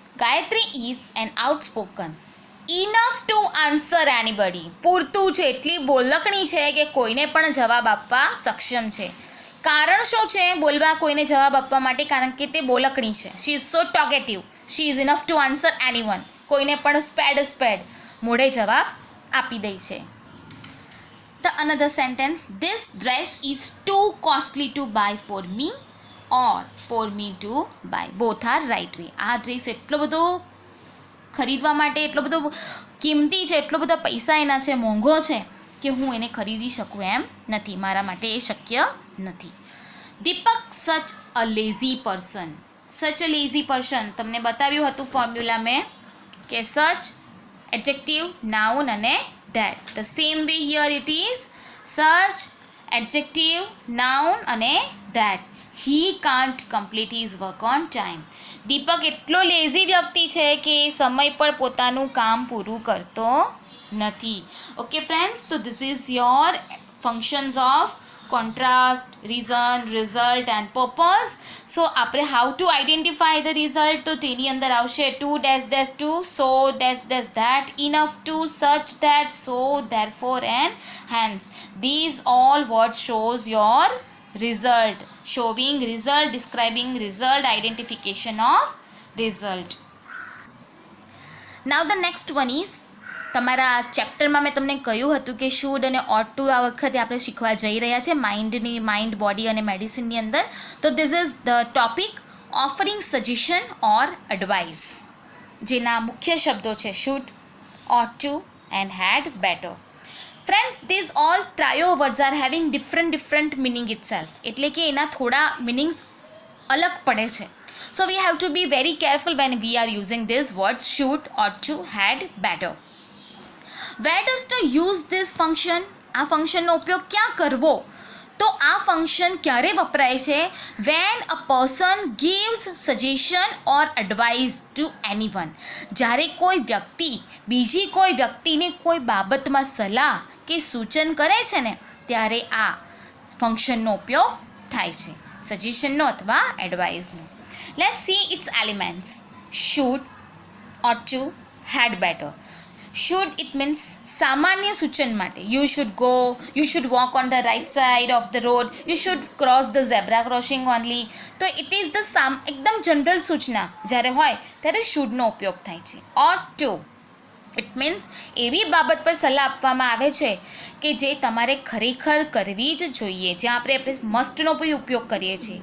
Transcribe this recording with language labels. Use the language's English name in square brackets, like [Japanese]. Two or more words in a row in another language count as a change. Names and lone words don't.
[English] Gayatri is an outspoken. Enough to answer anybody. [Gujarati] પૂરતું છે, એટલી બોલકણી છે કે કોઈને પણ જવાબ આપવા સક્ષમ છે. કારણ શું છે બોલવા કોઈને જવાબ આપવા માટે? કારણ કે તે બોલકણી છે. [English] She is so talkative. She is enough to answer anyone. [Gujarati] કોઈને પણ સ્પેડ મોઢે જવાબ આપી દે છે. [English] The another sentence, this dress is too costly to buy for me or for me to buy. Both are right way. [Gujarati] આ ડ્રેસ એટલો બધો ખરીદવા માટે એટલો બધો કિંમતી છે, એટલો બધા પૈસા એના છે, મોંઘો છે કે હું એને ખરીદી શકું એમ નથી. મારા માટે એ શક્ય નથી. દીપક [English] such a lazy person. such a lazy person [Gujarati] તમને બતાવ્યું હતું ફોર્મ્યુલા મેં કે [English] such adjective, noun [Gujarati] અને that. [English] The same way here it is such, adjective, noun અને that. He can't complete his work on time. [Gujarati] દીપક એટલો લેઝી વ્યક્તિ છે કે સમય પર પોતાનું કામ પૂરું કરતો નથી. [English] okay friends, તો this is your functions of contrast, reason, result and purpose. So આપણે how to identify the result, [Gujarati] તો તેની અંદર આવશે [English] to dash dash to, so dash dash that, enough to, such that, so therefore and hence. These all words shows your result, showing result, describing result, identification of result. Now the next one is, [Gujarati] તમારા ચેપ્ટરમાં મેં તમને કહ્યું હતું કે શુડ અને [English] ought to [Gujarati] આ વખતે આપણે શીખવા જઈ રહ્યા છે [English] mind, body [Gujarati] અને મેડિસિનની અંદર. [English] તો this is the topic offering suggestion or advice, [Gujarati] જેના મુખ્ય શબ્દો છે [English] should, ought to and had better. friends, these all trio words are having different meaning itself. [Gujarati] એટલે કે એના થોડા મિનિંગ્સ અલગ પડે છે. [English] so we have to be very careful when we are using these words should, ought to, had, better. Where does to use this function? [Gujarati] આ ફંક્શનનો ઉપયોગ ક્યાં કરવો? તો આ ફંક્શન ક્યારે વપરાય છે? [English] when a person gives suggestion or advice to anyone. [Gujarati] જ્યારે કોઈ વ્યક્તિ બીજી કોઈ વ્યક્તિને કોઈ બાબતમાં સલાહ કે સૂચન કરે છે ને ત્યારે આ ફંક્શનનો ઉપયોગ થાય છે, સજેશનનો અથવા એડવાઇસનો. [English] let's see its elements. should, ought to, had better. Should, it means [Gujarati] સામાન્ય સૂચન માટે. [English] You should walk on the right side of the road. You should cross the zebra crossing only. [Gujarati] તો [English] it is the [Gujarati] એકદમ જનરલ સૂચના જ્યારે હોય ત્યારે shouldનો ઉપયોગ થાય છે. [English] ought to, it means [Gujarati] એવી બાબત પર સલાહ આપવામાં આવે છે કે જે તમારે ખરેખર કરવી જ જોઈએ, જ્યાં આપણે મસ્ટનો ઉપયોગ કરીએ છીએ.